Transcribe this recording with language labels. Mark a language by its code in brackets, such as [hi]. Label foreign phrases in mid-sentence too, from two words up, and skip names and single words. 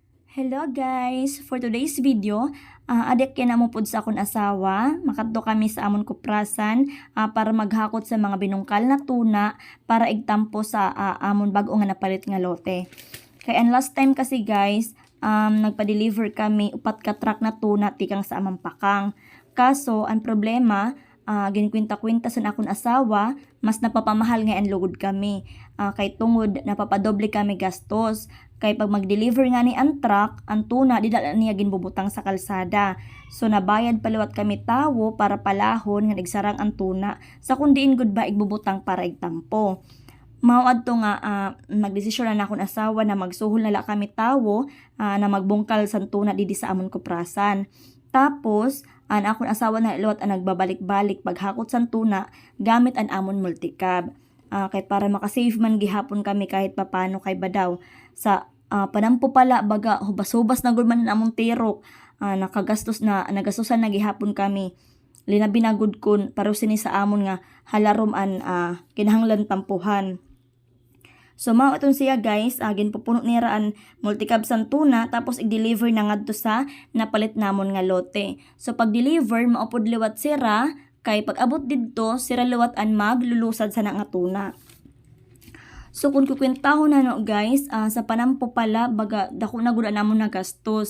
[en] Hello guys! For today's video, [hil] adik yan mo pod sa akong asawa. Makadto kami sa amon kuprasan para maghakot sa mga binungkal na tuna para igtampo sa amon bag-o nga napalit nga lote. Kaya [en] last time [hil] kasi guys, nagpa-deliver kami upat ka truck na tuna tikang sa amang pakang. Kaso, ang problema, ginkwinta-kwinta sa akong asawa, mas napapamahal nga ang lugod kami. Kay tungod, napapadoble kami gastos. Kay pag mag-deliver nga ni ang truck, ang tuna, di dala niya ginbubutang sa kalsada. So, nabayad paliwat kami tawo para palahon nga nagsarang ang tuna. Sa kundiin gud ba igbubutang para igtampo. Mauad to nga, nagdesisyon na akong asawa na magsuhol nala kami tawo na magbungkal sa tuna didi sa amon kuprasan. Tapos, ang akong asawa na iluwat ang nagbabalik-balik paghakot sa tuna gamit ang amon multicab. Kay para makasave man gihapon kami kahit papano kay badaw. Sa panampo pala baga hubas-hubas na gud man among tirok. Nagastusan na gihapon kami. Linabi na gud kun pareho sini sa amon nga halarom an kinahanglan tampuhan. So mao itong siya guys, ginpupuno ni raan multicab sang tuna tapos i-deliver na ngadto sa napalit namon nga lote. So pag deliver maupod liwat sira kay pag abot didto sira liwat an maglulusad sa nga tuna. So kung kukwentahon na no guys, sa panampo pala baga dako na gud namon na gastos.